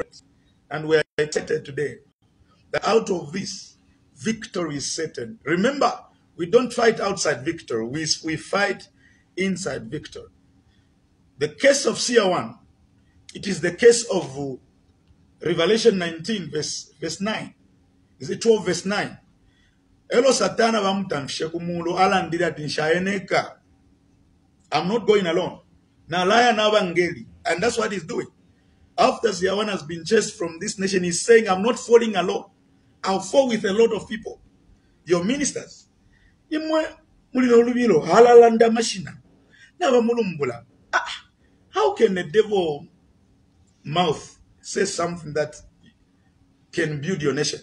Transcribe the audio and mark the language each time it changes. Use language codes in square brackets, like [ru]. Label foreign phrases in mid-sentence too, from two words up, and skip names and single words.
[en] And we are excited today that out of this, victory is certain. Remember, we don't fight outside victory. We fight inside victory. The case of CR1, it is the case of Revelation 19, verse 9. Is it 12, verse 9? [bem] Elo satana bamutamfishe kumulo alandira tinshaeneka. [en] I'm not going alone. [bem] Nalaya nabangeli. [en] And that's what he's doing. After CR1 has been chased from this nation, he's saying, I'm not falling alone. I'll fall with a lot of people. Your ministers. How can a devil mouth say something that can build your nation?